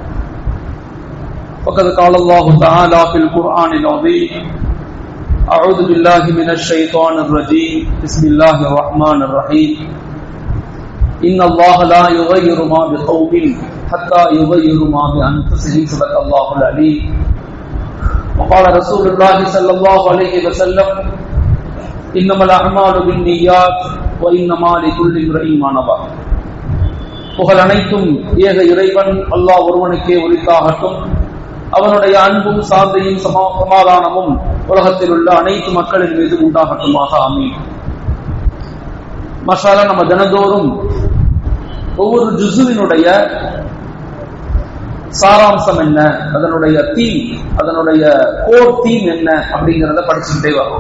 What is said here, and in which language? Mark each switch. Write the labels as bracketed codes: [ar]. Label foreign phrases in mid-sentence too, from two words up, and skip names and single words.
[ar] وقد قال الله تعالى في القرآن العظيم أعوذ بالله من الشيطان الرجيم بسم الله الرحمن الرحيم إن الله لا يغير ما بقوم حتى يغيروا ما بأنفسهم صدق الله العليم وقال رسول الله صلى الله عليه وسلم إنما الأعمال بالنيات وإنما لكل امرئ ما نوى. [ta] புகழ் அனைத்தும் ஏக இறைவன் அல்லாஹ் ஒருவனுக்கே உரித்தாகட்டும். அவனுடைய அன்பும் சாந்தியும் சமாதானமும் உலகத்தில் உள்ள அனைத்து மக்களின் மீது உண்டாகட்டுமாக. ஆமீன். மாஷாஅல்லாஹ், நம்ம தினந்தோறும் ஒவ்வொரு ஜுஸுவினுடைய சாராம்சம் என்ன, அதனுடைய தீம், அதனுடைய [en] core theme [ta] என்ன அப்படிங்கிறத படிச்சுக்கிட்டே வரும்.